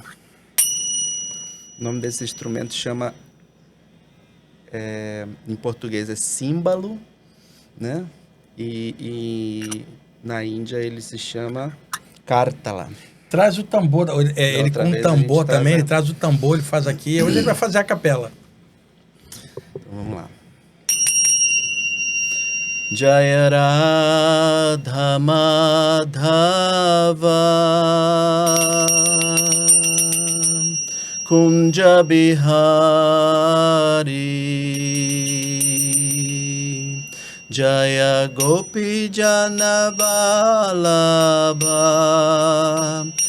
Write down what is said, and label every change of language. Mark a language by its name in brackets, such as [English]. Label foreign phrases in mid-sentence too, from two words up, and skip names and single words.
[Portuguese] O nome desse instrumento chama, em português é símbolo, né? E na Índia ele se chama Kartala. Traz o tambor. Ele outra com vez o a gente tambor traz, também, né? ele traz o tambor, ele faz aqui. Hoje ele vai fazer a capela. Então vamos lá. [Bangla] জয় রাধা মাধব কুঞ্জ বিহারী জয় গোপী জন বল্লভ